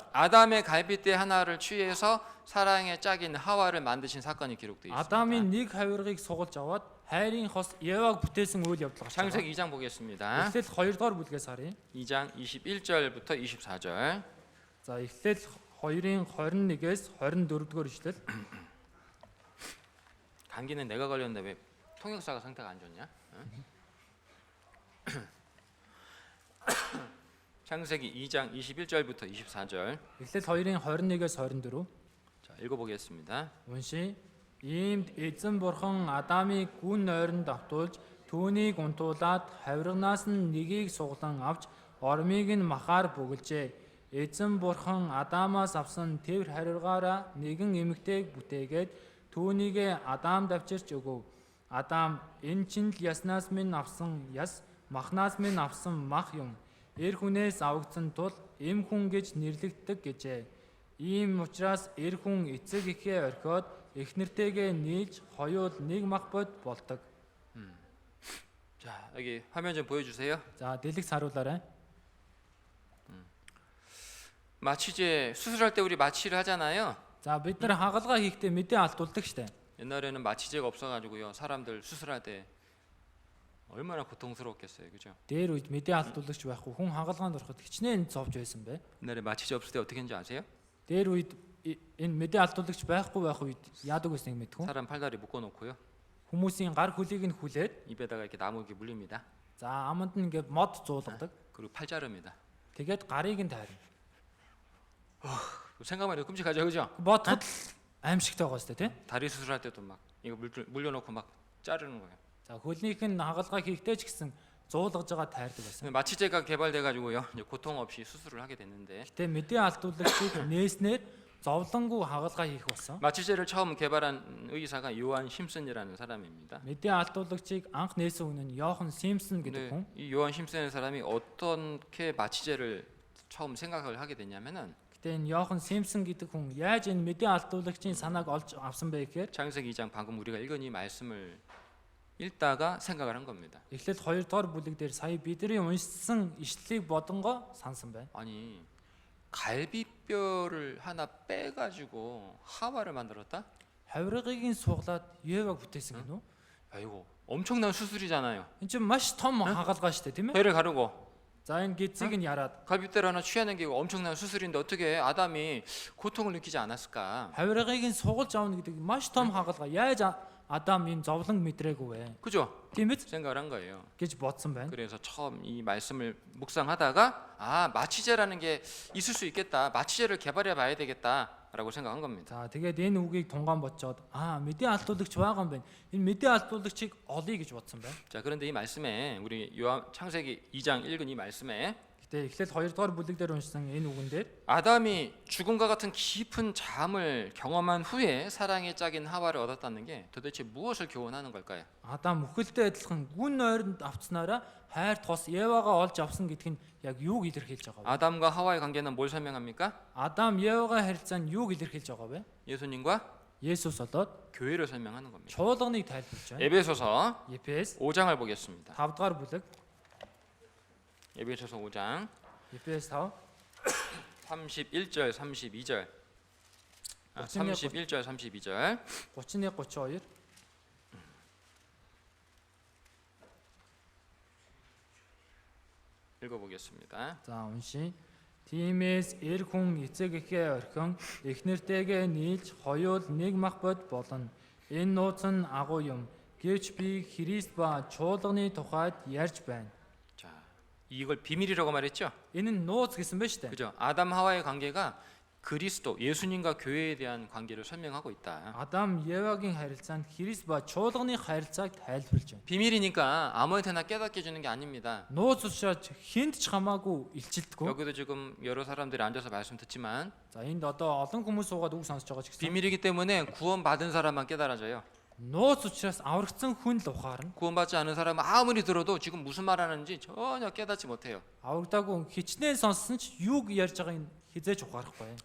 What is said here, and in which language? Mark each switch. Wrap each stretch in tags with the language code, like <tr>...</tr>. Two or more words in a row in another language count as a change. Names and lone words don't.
<ko>아담의 갈빗대 하나를 취해서 사랑의 짝인 하와를 만드신 사건이 기록되어 있습니다.</ko> <mn>Адамын нэг хавиргыг сугалж аваад хайрын хос Еваг бүтээсэн үйл явдал гарч байгаа.</mn> <ko>창세기 2장 보겠습니다.</ko> <mn>Эхлээд 2 дугаар бүлгээс харъя.</mn> <ko>2장 21절부터 24절.</ko> <mn>За эхлээд 2-ын 21-ээс 24 дугаар ишлэл.</mn> <ko>감기는 내가 걸렸는데 왜 통역사가 상태가 안 좋냐? 응? 창세기 2장 21절부터 24절.</ko> <mn>Эхлээд 2-ын 21-ээс 24.</mn> <ko>자, 읽어보겠습니다.</ko> <mn>Уншия. Иймд эзэн бурхан Адамыг гүн нойронд автуулж түүнийг унтуулад хавирганаас нь нэгийг суглан авч ормыг нь махаар бүгэлжээ. Эзэн бурхан Адамаас авсан тэвэр хариугаараа нэгэн эмэгтэйг бүтээгээд түүнийг Адам давчирч өгөв. Адам энэ чинь л яснаас минь авсан яс, махнаас минь авсан мах юм. Эр хүнээс авагдсан тул эм хүн гэж нэрлэгддэг гэжээ. Ийм учраас эр хүн эцэг эхээ орхиод эхнэртэйгээ нийлж хоёул нэг мах бод болдог.</mn> <ko>자, 여기 화면 좀 보여주세요.</ko> <mn>За дэлгэц харуулаарай.</mn> <ko>마취제 수술할 때 우리 마취를 하잖아요.</ko> <mn>За бид нар хагалгаа хийхдээ мэдээ алдуулдаг штэ.</mn> <ko>옛날에는 마취제가 없어가지고요. 사람들 수술할 때 얼마나 고통스러웠겠어요, 그죠?</ko> <mn>Дээр үед мэдээ алдуулагч байхгүй хүн хагалгаанд ороход хичнээн зовж байсан бэ.</mn> <ko>옛날에 마취제 없을 때 어떻게 했는지 아세요?</ko> <mn>Дээр үед энэ мэдээ алдуулагч байх үед яадаг байсныг мэдхүү.</mn> <ko>사람 팔다리 묶어놓고요.</ko> <mn>Хүмүүсийн гар хөлийг нь хүлээд</mn> <ko>입에다가 이렇게 나무 이렇게 물립니다.</ko> <mn>за аманд нь ингээд мод зуулгадаг.</mn> <ko>그리고 팔 자릅니다.</ko> <mn>Тэгээд гарыг нь тайрна.</mn> <ko>생각만 해도 끔찍하죠, 그죠?</ko> <mn>Бодоход л аимшигтай байгаа сте тий.</mn> <ko>다리 수술할 때도 막 이거 물려놓고 막 자르는 거예요.</ko> <mn>За хөлнийх нь хагалгаа хийхдээ ч гэсэн зуулгаж байгаа тайрдаг байсан.</mn> <ko>근데 마취제가 개발돼가지고요. 이제 고통 없이 수술을 하게 됐는데</ko> <mn>Гэтэ мэдээ алдуулагчийг нээснээр зовлонгүй хагалгаа хийх болсон.</mn> <ko>마취제를 처음 개발한 의사가 요한 심슨이라는 사람입니다.</ko> <mn>Мэдээ алдуулагчийг анх нээсэн хүн нь Йохан Симпсон гэдэг</mn> <ko>근데</ko> <mn>хүн.</mn> <ko>이 요한 심슨이라는 사람이 어떻게 마취제를 처음 생각을 하게 됐냐면은</ko> <mn>Гэтэ энэ Йохан Симпсон гэдэг хүн яаж энэ мэдээ алдуулагчийн санааг олж авсан бэ гэхээр</mn> <ko>창세기 2장 방금 우리가 읽은 이 말씀을 읽다가 생각을 한 겁니다.</ko> <mn>эхлээд 2 дугаар бүлэг дээр сая бидний уншсан ишлэлийг бодонгоо сансан байна.</mn> <ko>아니 갈비뼈를 하나 빼가지고 하와를 만들었다?</ko> <mn>Хавиргыг нь суглаад Еваг бүтээсэн гэнэ үү?</mn> <ko>야 이거 엄청난 수술이잖아요.</ko> <mn>Энд чинь маш том хагалгаа шүү дээ, тийм ээ?</mn> <ko>폐를 가르고</ko> <mn>За энэ гизийг нь яраад</mn> <ko>갈비뼈를 하나 취하는 게 엄청난 수술인데 어떻게 아담이 고통을 느끼지 않았을까?</ko> <mn>хавиргыг нь сугалж авна гэдэг маш том хагалгаа. Яаж Адам энэ зовлон мэдрээгүй вэ?</mn> <ko>그죠?</ko> <mn>Тийм ээ</mn> <ko>생각을 한 거예요.</ko> <mn>гэж бодсон байна.</mn> <ko>그래서 처음 이 말씀을 묵상하다가 아 마취제라는 게 있을 수 있겠다. 마취제를 개발해 봐야 되겠다라고 생각한 겁니다.</ko> <mn>За тэгээд энэ үгийг тунгаан бодцоод мэдээ алдуулагч байгаа юм байна. Энэ мэдээ алдуулагчийг олъё гэж бодсон байна.</mn> <ko>자 그런데 이 말씀에 우리 요한 창세기 2장 읽은 이 말씀에</ko> <mn>Гэтэ эхлээд 2 дугаар бүлэг дээр уншсан энэ үгэн дээр</mn> <ko>아담이 죽음과 같은 깊은 잠을 경험한 후에 사랑의 짝인 하와를 얻었다는 게 도대체 무엇을 교훈하는 걸까요?</ko> <mn>Адам мөхөлтэй адилхан гүн нойронд авцснараа хайр тос Евагаа олж авсан гэдг нь яг юуг илэрхийлж байгаа вэ?</mn> <ko>아담과 하와의 관계는 뭘 설명합니까?</ko> <mn>Адам Евагаа харилцаа нь юуг илэрхийлж байгаа вэ?</mn> <ko>예수님과</ko> <mn>Есүс болоод</mn> <ko>교회를 설명하는 겁니다.</ko> <mn>чуулганыг тайлбарж байна.</mn> <ko>에베소서</ko> <mn>Ефес</mn> <ko>5장을 보겠습니다.</ko> <mn>5 дугаар бүлэг.</mn> <ko>에베소서 5장</ko> <mn>Ефес 5</mn> <ko>31절 32절 31절 32절</ko> <mn>31 32</mn> <ko>읽어보겠습니다.</ko> <mn>За уншия. Тиймээс эр хүн эцэг эхээ орхин эхнэртэйгээ нийлж хоёул нэг мах бод болно. Энэ нууц нь агуу юм. Гэвч би Христ ба чуулганы тухайд ярьж байна.</mn> <ko>자, 이걸 비밀이라고 말했죠?</ko> <mn>Энэ нь нууц гэсэн байна шүү дээ.</mn> <ko>그죠? 아담 하와의 관계가 그리스도 예수님과 교회에 대한 관계를 설명하고 있다.</ko> <mn>Адам Евагийн харилцаанд Христ ба чуулганы харилцааг тайлбарлаж байна.</mn> <ko>비밀이니까 아무한테나 깨닫게 주는 게 아닙니다.</ko> <mn>Нууц учраас хүнд ч хамаагүй илчилдэггүй.</mn> <ko>여기도 지금 여러 사람들이 앉아서 말씀 듣지만</ko> <mn>За энд одоо олон хүмүүс суугаад үг сонсож байгаа ч гэсэн</mn> <ko>비밀이기 때문에 구원받은 사람만 깨달아져요.</ko> <mn>нууц учраас аврагдсан хүн л ухаарна.</mn> <ko>구원받지 않은 사람은 아무리 들어도 지금 무슨 말하는지 전혀 깨닫지 못해요.</ko> <mn>Аврагдаагүй хичнээн сонссон ч юуг ярьж байгааг хизээж ухаарахгүй.</mn>